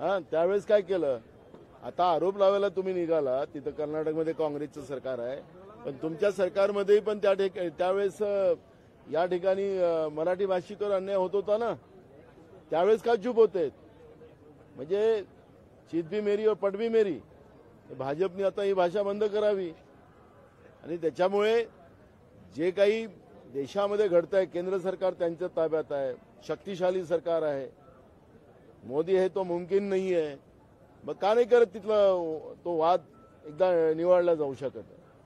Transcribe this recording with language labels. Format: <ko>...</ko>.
<mr>त्यावेळेस काय केलं? आता आरोप लावायला तुम्ही निघाला, तिथं कर्नाटकमध्ये काँग्रेसचं सरकार आहे, पण तुमच्या सरकारमध्ये पण त्यावेळेस या ठिकाणी मराठी भाषिकांवर अन्याय होत होता ना, त्यावेळेस का चूप होते?</mr> <hi>म्हणजे चित भी मेरी और पट भी मेरी।</hi> <mr>भाजपने आता ही भाषा बंद करावी आणि त्याच्यामुळे जे काही देशामध्ये घडतंय, केंद्र सरकार त्यांच्या ताब्यात आहे, शक्तिशाली सरकार आहे,</mr> <hi>मोदी है तो मुमकिन नहीं है,</hi> <mr>मग का नाही करत तिथला तो वाद एकदा निवडला जाऊ शकत?</mr>